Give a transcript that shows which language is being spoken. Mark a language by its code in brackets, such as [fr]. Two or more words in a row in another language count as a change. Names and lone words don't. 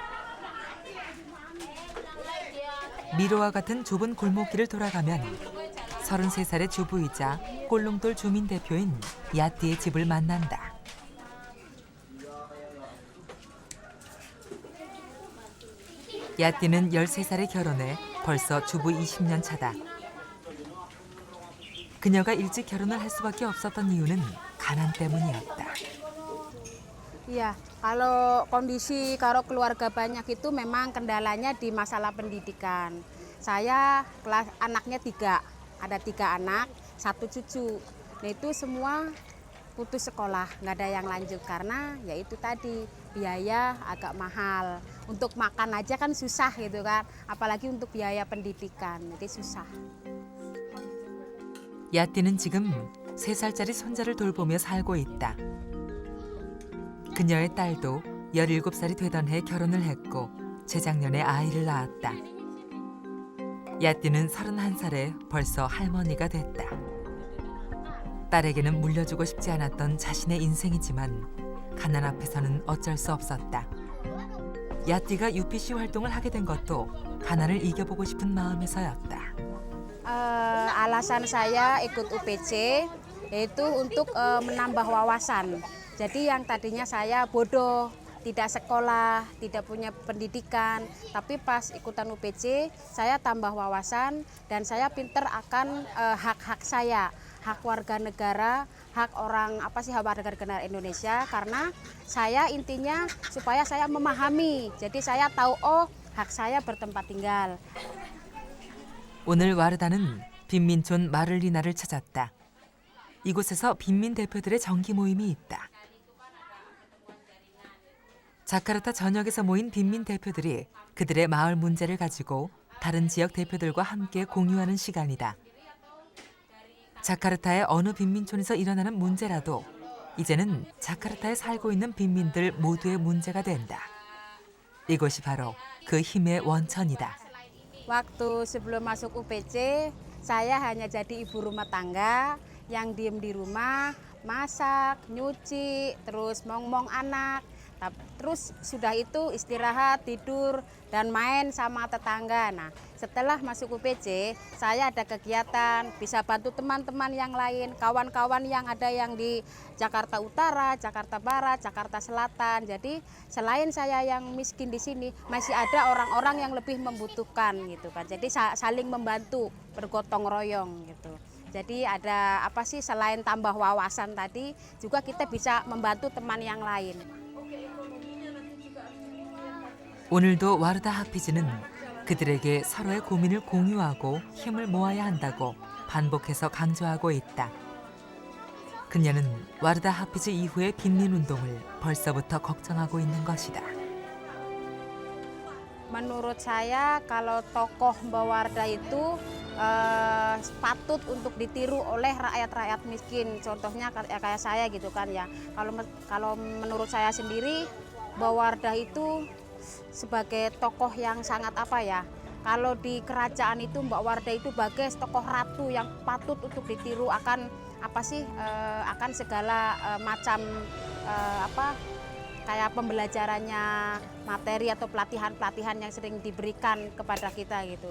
[ko] 미로와 같은 좁은 골목길을 돌아가면 33살의 주부이자 꼴롱똘 주민 대표인 야띠의 집을 만난다. 야띠는 13살에 결혼해 벌써 주부 20년 차다. 그녀가 일찍 결혼을 할 수밖에 없었던 이유는 가난 때문이었다. [id] Iya, kalau kondisi kalau keluarga banyak itu memang kendalanya di masalah pendidikan. Saya anaknya 3, ada 3 anak, 1 cucu. Nah itu semua putus sekolah, nggak ada yang lanjut karena ya itu tadi biaya agak mahal. Untuk makan aja kan susah gitu kan, apalagi untuk biaya pendidikan, jadi susah. [ko] 야띠는 지금 3살짜리 손자를 돌보며 살고 있다. 그녀의 딸도 17살이 되던 해 결혼을 했고 재작년에 아이를 낳았다. 야띠는 31살에 벌써 할머니가 됐다. 딸에게는 물려주고 싶지 않았던 자신의 인생이지만 가난 앞에서는 어쩔 수 없었다. 야띠가 UPC 활동을 하게 된 것도 가난을 이겨보고 싶은 마음에서였다. [id] Alasan saya ikut UPC yaitu untuk menambah wawasan. Jadi yang tadinya saya bodoh, tidak sekolah, tidak punya pendidikan, tapi pas ikutan UPC saya tambah wawasan dan saya pinter akan hak-hak saya, hak warga negara, hak orang hak warga negara Indonesia, karena saya intinya supaya saya memahami. Jadi saya tahu hak saya bertempat tinggal. [ko] 오늘 와르다는 빈민촌 마를리나를 찾았다. 이곳에서 빈민 대표들의 정기 모임이 있다. 자카르타 전역에서 모인 빈민 대표들이 그들의 마을 문제를 가지고 다른 지역 대표들과 함께 공유하는 시간이다. 자카르타의 어느 빈민촌에서 일어나는 문제라도 이제는 자카르타에 살고 있는 빈민들 모두의 문제가 된다. 이곳이 바로 그 힘의 원천이다. [id] Waktu sebelum masuk UPC, saya hanya jadi ibu rumah tangga yang diem di rumah, masak, nyuci, terus mong-mong anak. Terus sudah itu istirahat, tidur, dan main sama tetangga. Nah, setelah masuk UPC, saya ada kegiatan, bisa bantu teman-teman yang lain, kawan-kawan yang ada yang di Jakarta Utara, Jakarta Barat, Jakarta Selatan. Jadi selain saya yang miskin di sini, masih ada orang-orang yang lebih membutuhkan gitu kan. Jadi saling membantu, bergotong royong gitu. Jadi ada selain tambah wawasan tadi, juga kita bisa membantu teman yang lain. [ko] 오늘도 와르다 하피즈는 그들에게 서로의 고민을 공유하고 힘을 모아야 한다고 반복해서 강조하고 있다. 그녀는 와르다 하피즈 이후의 빈민운동을 벌써부터 걱정하고 있는 것이다. [id] Menurut saya kalau tokoh Mbak Wardah itu patut untuk ditiru oleh rakyat-rakyat miskin. Contohnya kayak saya gitu kan ya. Kalau menurut saya sendiri Mbak Wardah itu sebagai tokoh yang sangat kalau di kerajaan itu Mbak Wardah itu sebagai tokoh ratu yang patut untuk ditiru akan akan segala macam kayak pembelajarannya, materi atau pelatihan-pelatihan yang sering diberikan kepada kita gitu.